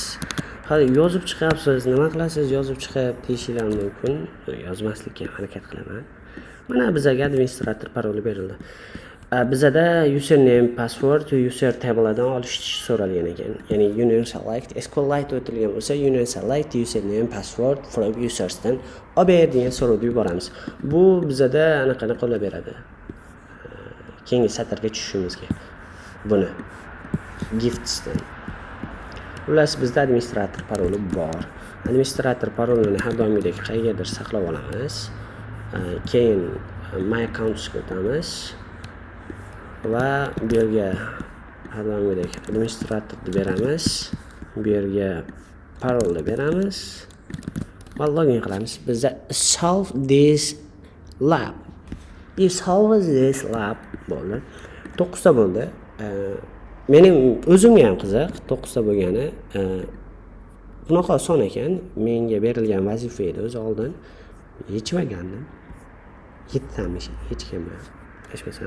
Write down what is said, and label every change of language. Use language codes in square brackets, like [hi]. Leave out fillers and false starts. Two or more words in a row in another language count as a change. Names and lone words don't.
[uz] Hali yozib chiqyapsiz, nima qilasiz? Yozib chiqyapti deyishinglar mumkin. Yozmaslikka harakat qilaman. Mana bizga administrator paroli berildi. Bizada username, password, [en] user tabledan [uz] olish so'ralgan ekan. Ya'ni [en] union select, [uz] SQLite o'tilgan bo'lsa, [en] union select username, password from usersdan [uz] olib ber degan so'rovni yuboramiz. Bu bizada anaqani qo'llab beradi. Keyingi satrga tushishimizga. Buni giftsdan. Ular bizda administrator paroli bor. Administrator parolini har doimgidek qayergadir saqlab olamiz. Keyin [en] my accountsga [uz] o'tamiz. Va bu yerga har doimgidek administratorni beramiz. Bu yerga parolni beramiz. Va login qilamiz. Bizda [en] solve this lab. Solve this lab [uz] bo'ldi. 9 ta bo'ldi. Mening o'zimga ham qiziq 9 ta bo'lgani. Bunaqa oson ekan. Menga berilgan vazifa edi o'zi oldin yechmagandim. 7 tamish hechkimman. Hechmasam.